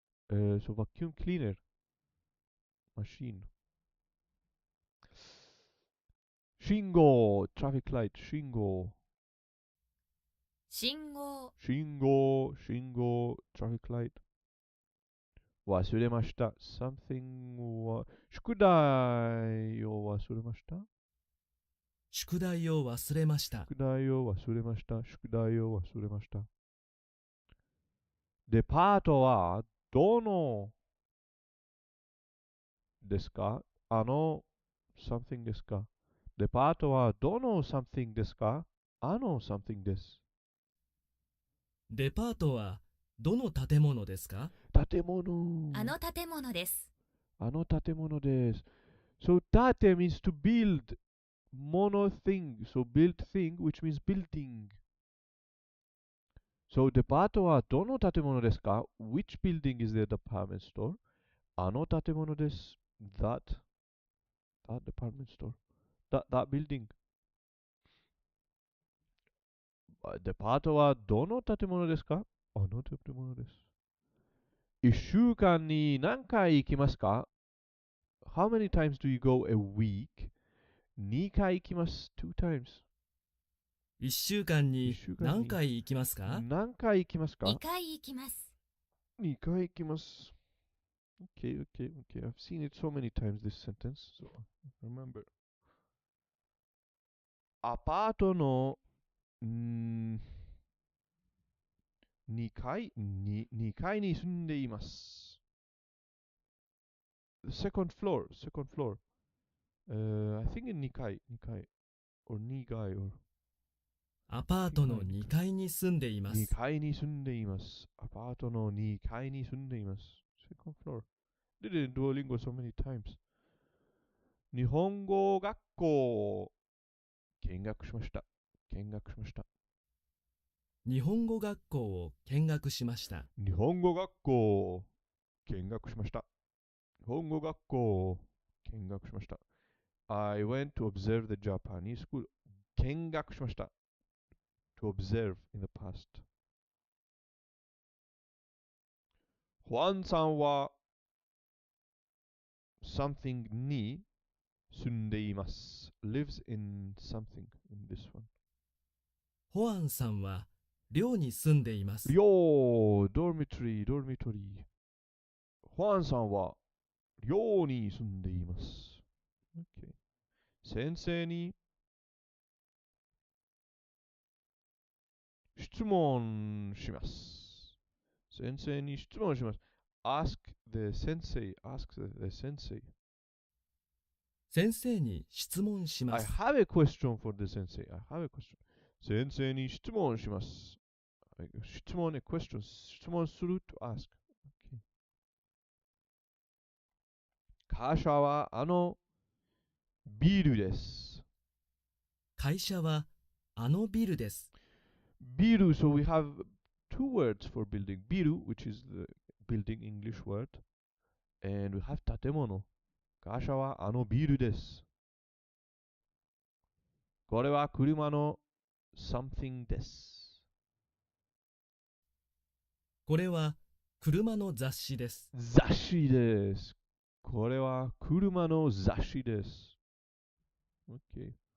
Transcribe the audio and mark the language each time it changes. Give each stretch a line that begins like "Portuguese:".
English: So, vacuum cleaner. Machine.
Japanese: 信号、
English: traffic light。
Japanese: 信号。信号、信号、信号、
English: traffic light。
Japanese: 忘れました。 something は、宿題を忘れました。宿題を忘れました。宿題を忘れました。宿題を忘れました。デパートはどのですか？ something ですか？デパートはどの something ですか？ something です。デパートはどの建物ですか？建物。あの建物です。あの建物です。
English: So, 建 means to build. Mono thing. So, build thing, which means building.
Japanese: So, デパートはどの建物ですか？
English: Which building is the department store?
Japanese: あの建物です。
English: That department store. That building.
Japanese: デパートはどの建物ですか？あの建物です。 1週間に何回行きますか？
English: How many times do you go a week?
Japanese: 2回行きます。
English: 2 times.
Japanese: 1週間 1 に週間に何回行きますか？何回行きますか？ 2回行きます。 2回行きます。
English: Okay, okay, okay. I've seen it so many times, this sentence. So, remember.
Japanese: アパートの2階に住んでいます。
English: Second floor, second floor. I think in 2階 or 2階 or
Japanese: アパートの2階に住んでいま 2 す。階に住んでいます。アパートの2階に住んでいます。
English: Second floor. Did it in Duolingo so many times.
Japanese: 日本語学校見学しました。見学しました。日本語学校を見学しました。日本語学校見学しました。日本語学校見学しました。
English: I went to observe the Japanese school.
Japanese: 見学しました。
English: To observe in the past.
Japanese: ホアンさんは something に住んでいます。
English: lives in something in this one.
Japanese: ホアンさんは寮に住んでいます。
English: 寮 dormitory dormitory.
Japanese: ホアンさんは寮に住んでいます。 Okay. 先生に質問します。先生に質問します。
English: Ask the sensei. Ask the sensei.
Japanese: 先生に質問しま
English: I
Japanese: す。
English: have a question for the sensei. I have a question.
Japanese: 先生に質問します。質問ね、question.
English: 質問する to ask. Okay.
Japanese: 会社はあのビルです。会社はあのビルです。
English: ビル so we have two words for building. ビル which is the building English word. And we have 建物。
Japanese: 会社はあのビルです。これは車の something です。これは車の雑誌です。雑誌です。これは車の雑誌です。OK。